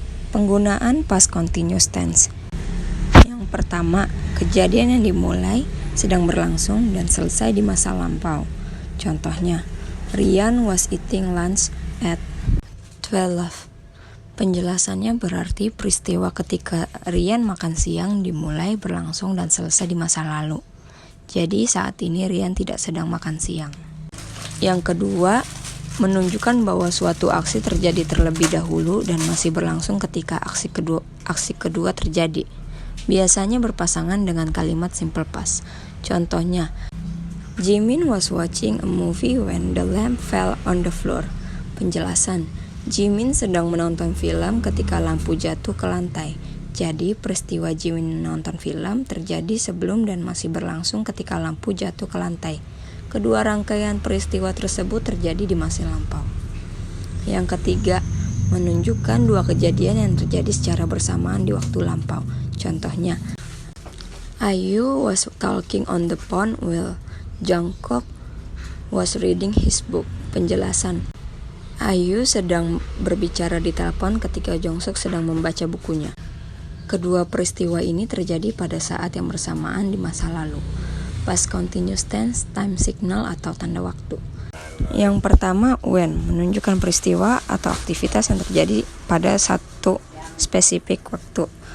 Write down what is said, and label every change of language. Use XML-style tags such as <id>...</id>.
<id>Penggunaan past continuous tense. Yang pertama, kejadian yang dimulai, sedang berlangsung, dan selesai di masa lampau. Contohnya,</id> <en>Rian was eating lunch at 12.</en> <id>Penjelasannya berarti peristiwa ketika Rian makan siang dimulai, berlangsung, dan selesai di masa lalu. Jadi saat ini Rian tidak sedang makan siang. Yang kedua, menunjukkan bahwa suatu aksi terjadi terlebih dahulu dan masih berlangsung ketika aksi kedua terjadi. Biasanya berpasangan dengan kalimat simple past. Contohnya,</id> <en>Jimin was watching a movie when the lamp fell on the floor.</en> <id>Penjelasan, Jimin sedang menonton film ketika lampu jatuh ke lantai. Jadi, peristiwa Jimin menonton film terjadi sebelum dan masih berlangsung ketika lampu jatuh ke lantai. Kedua rangkaian peristiwa tersebut terjadi di masa lampau. Yang ketiga, menunjukkan dua kejadian yang terjadi secara bersamaan di waktu lampau. Contohnya,</id> <en>Ayu was talking on the phone while Jungkook was reading his book.</en> <id>Penjelasan, Ayu sedang berbicara di telepon ketika Jungkook sedang membaca bukunya. Kedua peristiwa ini terjadi pada saat yang bersamaan di masa lalu. Past continuous tense, time signal atau tanda waktu. Yang pertama, when, menunjukkan peristiwa atau aktivitas yang terjadi pada satu spesifik waktu.</id>